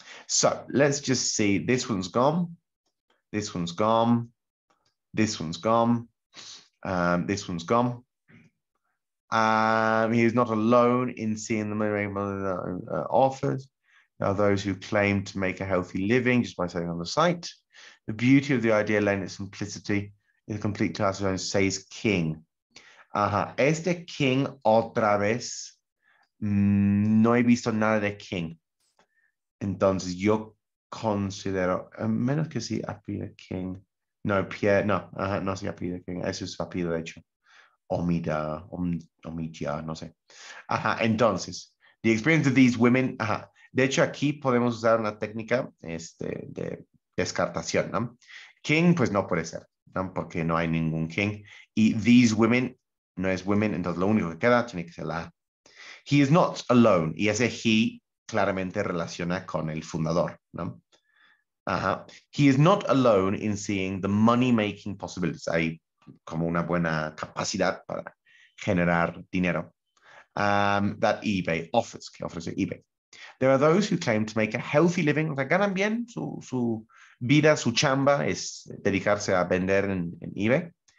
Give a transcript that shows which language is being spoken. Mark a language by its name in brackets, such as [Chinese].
[English] So let's just see, this one's gone, this one's gone, this one's gone, this one's gone. He is not alone in seeing the offers. There are those who claim to make a healthy living just by selling on the site. The beauty of the idea lay in its simplicity is a complete class of own, says King. [Spanish] Ajá. Este King otra vez no he visto nada de King. Entonces yo considero, a menos que sí apide King. No, Pierre, no, no se apide King. Eso es apellido de hecho. Omida, Omidia, no sé. Ajá, entonces, [English] the experience of these women, ajá. [Spanish] De hecho, aquí podemos usar una técnica de descartación, ¿no? King, pues no puede ser, ¿no? Porque no hay ningún king. Y [English] these women [Spanish] no es women, entonces lo único que queda tiene que ser la. [English] He is not alone. [Spanish] Y ese he claramente relaciona con el fundador, ¿no? Ajá. [English] He is not alone in seeing the money-making possibilities. [Spanish] Hay como una buena capacidad para generar dinero. [English] That eBay offers, [Spanish] que ofrece eBay. [English] There are those who claim to make a healthy living, [Spanish] o sea, ganan bien su vida, su chamba es dedicarse a vender en eBay.